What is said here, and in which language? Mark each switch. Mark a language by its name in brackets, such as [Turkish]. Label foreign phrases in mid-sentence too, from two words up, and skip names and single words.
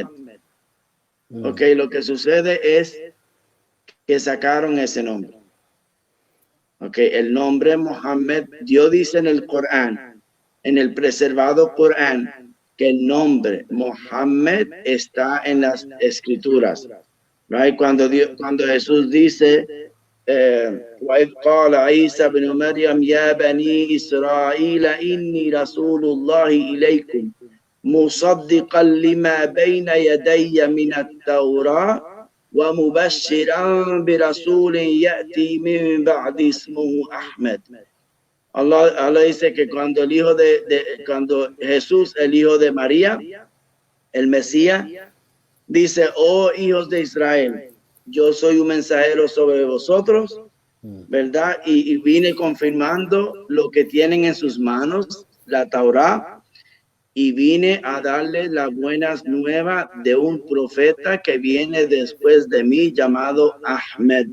[Spanish] Ok, lo que sucede es que sacaron ese nombre. Ok, el nombre Mohammed, Dios dice en el Corán, en el preservado Corán, que el nombre Mohammed está en las escrituras. Right? Cuando Jesús dice, [Arabic] وَإِذْ قَالَ عِيسَى بْنُ مَرْيَمَ يَا بَنِي إِسْرَائِيلَ إِنِّي رَسُولُ اللَّهِ إِلَيْكُمْ مُصَدِّقًا لِمَا بَيْنَ يَدَيَّ مِنَ التَّوْرَاةِ وَمُبَشِّرًا بِرَسُولٍ يَأْتِي مِن بَعْدِ اسْمُهُ أَحْمَدُ. [Spanish] Allah dice que cuando Jesús, el hijo de María, el Mesías, dice, oh hijos de Israel, yo soy un mensajero sobre vosotros, ¿verdad? Y vine confirmando lo que tienen en sus manos, la Torá, y vine a darles las buenas nuevas de un profeta que viene después de mí, llamado Ahmed.